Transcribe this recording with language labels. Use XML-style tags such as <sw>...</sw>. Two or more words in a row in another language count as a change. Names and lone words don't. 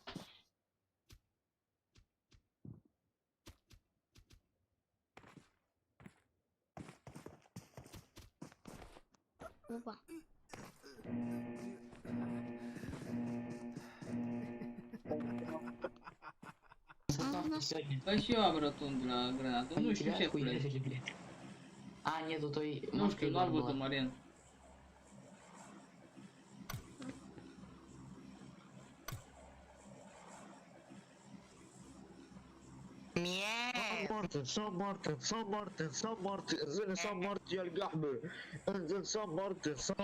<ro>Opa. Bă, și eu am rotund la granată, nu știu ce pleci.</ro> <ru>Нету той...</ru> <ro>Nu știu, nu-l văd, Marian.</ro> <ar>صاب مارتن انزل صاب مارتن يا القحبة انزل صاب مارتن</ar>